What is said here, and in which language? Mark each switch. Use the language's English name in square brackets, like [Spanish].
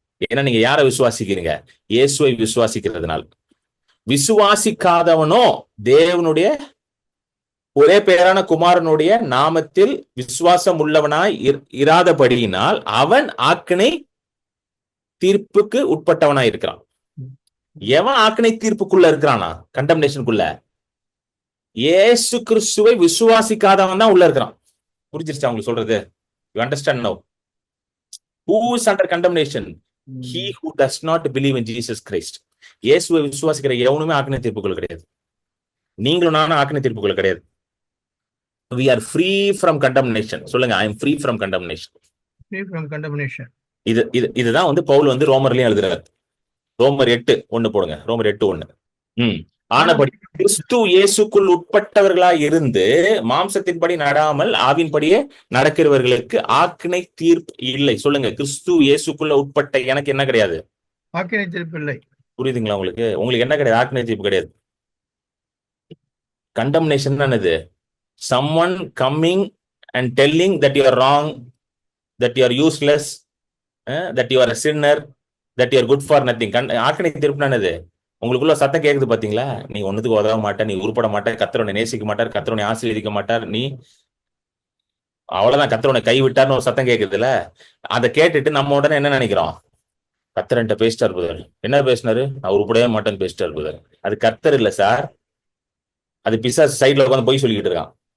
[Tamil] ஏன்னா நீங்க யாரை விசுவாசிக்கிறீங்க? இயேசுவை விசுவாசிக்கிறதுனால. விசுவாசிக்காதவனோ தேவனுடைய ஒரே பேரான குமாரனுடைய நாமத்தில் விசுவாசம் உள்ளவனாய் இராதபடியினால் அவன் ஆக்கினை தீர்ப்புக்கு உட்பட்டவனாய் இருக்கிறான். எவன் ஆக்கினை தீர்ப்புக்குள்ள இருக்கிறானா? கண்டம்னேஷனுக்குள்ள. இயேசு கிறிஸ்துவை விசுவாசிக்காதவன் தான் உள்ள இருக்கிறான். புரிஞ்சிருச்சா உங்களுக்கு சொல்றது? [English] You understand now? Who is under condemnation? He who does not believe in Jesus Christ. [Tamil] இயேசுவை விசுவாசிக்கிற எவனுமே ஆக்கினை தீர்ப்புக்குள்ள கிடையாது. நீங்களும் நானும் ஆக்கினை தீர்ப்புக்குள்ள கிடையாது. [English] We are free from condemnation. சொல்லுங்க, I am free from condemnation. Free from condemnation. [Tamil] இதுதான் வந்து பவுல் வந்து ரோமர்லயும் எழுதுறாரு. ரோமர் 8:1 போடுங்க. ரோமர் 8:1. ஆனபடி கிறிஸ்து இயேசுக்குள் உட்பட்டவர்களாய் இருந்து மாம்சத்தின்படி நடாமல் ஆவின்படியே நடக்கிறவர்களுக்கு ஆக்கினை தீர்ப்பு இல்லை. சொல்லுங்க, கிறிஸ்து இயேசுக்குள்ள உட்பட்ட எனக்கு என்ன கிடையாது? ஆக்கினை தீர்ப்பு இல்லை. புரியுதுங்களா உங்களுக்கு? உங்களுக்கு என்ன கிடையாது? ஆக்கினை தீர்ப்பு கிடையாது. கண்டம்னேஷன் தான் இது. [English] someone coming and telling that you are wrong, that you are useless, that you are a sinner, that you are good for nothing. [Tamil] ஆக்கினை தீர்ப்பு என்னது? உங்களுக்குள்ள சத்தம் கேக்குது பாத்தீங்களா? நீ ஒண்ணுத்துக்கு உதவ மாட்ட, நீ உருப்பட மாட்ட, கர்த்தரை நேசிக்க மாட்டார், கர்த்தரை ஆசீர்வதிக்க மாட்டார், நீ அவ்வளவுதான், கர்த்தரை கைவிட்டார்னு ஒரு சத்தம் கேக்குதுல்ல. அதை கேட்டுட்டு நம்ம உடனே என்ன நினைக்கிறோம்? கர்த்தர்கிட்ட பேசிட்டார் புதர். என்ன பேசினாரு? நான் உருப்படவே மாட்டேன்னு பேசிட்டார் புதர். அது கர்த்தர் இல்ல சார், அது பிசாசு சைட்ல உட்காந்து போய் சொல்லிக்கிட்டு இருக்கான்.